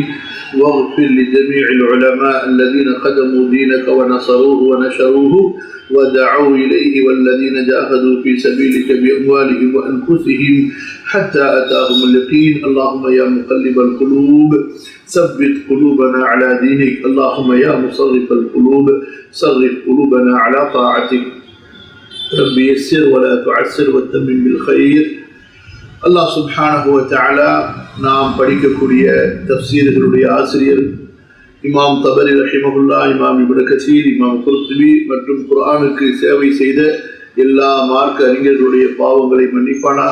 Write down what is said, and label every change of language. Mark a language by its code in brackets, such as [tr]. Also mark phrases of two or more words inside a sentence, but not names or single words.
[ar] واغفر لجميع العلماء الذين خدموا دينك ونصروه ونشروه ودعوا إليه والذين جاهدوا في سبيلك بأموالهم وأنفسهم حتى أتاهم اليقين. اللهم يا مقلب القلوب ثبت قلوبنا على دينك. اللهم يا مصرف القلوب صرف قلوبنا على طاعتك. رب يسر ولا تعسر وتمم بالخير. [ta] அல்லாஹ் [ar] سبحانه وتعالى [ta] நாம் படிக்கக்கூடிய தஃப்சீர்களுடைய ஆசிரியர் இமாம் தபரி ரஹிமஹுல்லாஹ், இமாம் இப்னு கஸீர், இமாம் குர்துபி மற்றும் குர்ஆனுக்கு சேவை செய்த எல்லா மார்க்க அறிஞர்களுடைய பாவங்களை மன்னிப்பானாக.